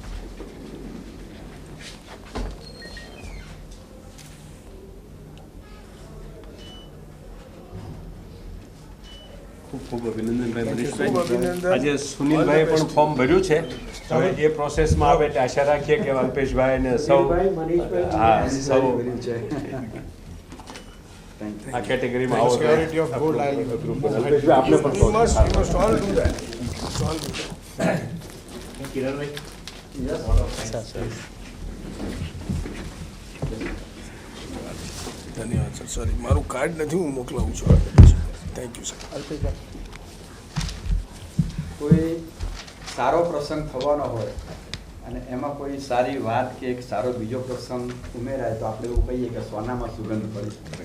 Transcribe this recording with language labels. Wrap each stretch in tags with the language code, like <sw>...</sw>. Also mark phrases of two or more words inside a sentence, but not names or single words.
<gu>ખૂબ ખૂબ અભિનંદનભાઈ મનીષભાઈ. ખૂબ અભિનંદન. આજે સુનિલભાઈએ પણ ફોર્મ ભર્યું છે. હવે એ પ્રોસેસમાં આવે એટલે આશા રાખીએ કે અલ્પેશભાઈ ને સૌ હા સૌ આ કેટેગરીમાં આવો.</gu> <en>Security of gold,</en> <gu>અલ્પેશભાઈ આપને પણ</gu> <en>You must all do that. All do that. Kiranbhai. Yes. Vote of thanks.</en> <gu>ધન્યવાદ સર. સોરી, મારું કાર્ડ નથી, હું મોકલાવું છું.</gu> <en>thank you</en> <gu>સર. કોઈ સારો પ્રસંગ થવાનો હોય અને એમાં કોઈ સારી વાત કે એક સારો બીજો પ્રસંગ ઉમેરાય તો આપણે એવું કહીએ કે સોનામાં સુગંધ પડી.</gu>